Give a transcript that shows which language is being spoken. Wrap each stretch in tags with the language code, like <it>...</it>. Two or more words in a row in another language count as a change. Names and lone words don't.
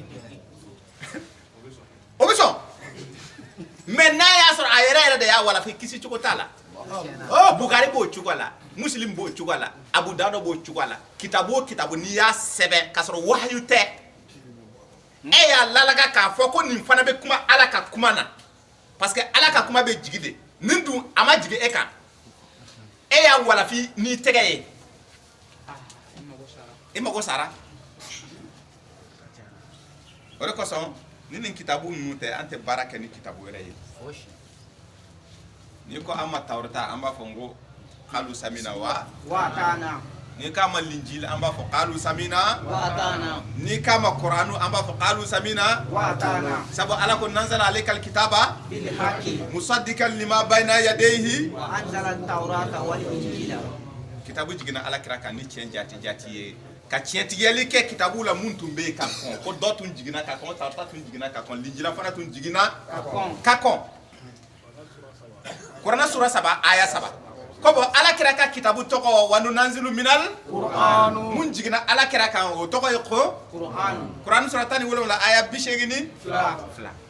<bm>o bɛ sɔn mais n'a y'a sɔrɔ a yɛrɛ de y'a walafi kisi cogo t'a la Bukhari b'o cogo la Muslim b'o cogo la Abu Dawud b'o cogo la kitabu o kitabu n'i y'a sɛbɛn k'a sɔrɔ wahayu tɛ e y'a lalaga k'a fɔ ko nin fana bɛ kuma ala ka kuma na</bm> <fr>parce que</fr> <bm>ala ka kuma bɛ jigi de nin dun a ma jigi e kan e y'a walafi n'i tɛgɛ ye e mago sara o de kosɔn ni nin kitabu ninnu tɛ an tɛ baara kɛ ni kitabu wɛrɛ ye ni ko an ma Tawrata an b'a fɔ n ko</bm> <ar>قالوا سمعنا و أطعنا</ar> <bm>ni k'a ma Linjil an b'a fɔ</bm> <ar>قالوا سمعنا وأطعنا</ar> <bm>ni k'a ma Qur'anu an b'a fɔ</bm> <ar>قالوا سمعنا وأطعنا</ar> <bm>sabu ala ko</bm> <ar>نزل عليك الكتاب بالحق مصدقا لما بين يديه وأنزل التوراة والإنجيل</ar> <bm>kitabu jigina ala kira kan ni tiɲɛ jati ye ka tiɲɛtigɛli kɛ kitabu la mun tun bɛ yen ka kɔn ko dɔ tun jiginna ka kɔn Tawrata tun jiginna ka kɔn Linjila fana tun jiginna ka kɔn Qur'ana sura 7 aya 7 ko bon ala kira ka kitabu tɔgɔ</bm> <ar>وننزل من القرآن</ar> <bm>mun jiginna ala kira kan o tɔgɔ ye ko Qur'an sura 17 aya 82</bm>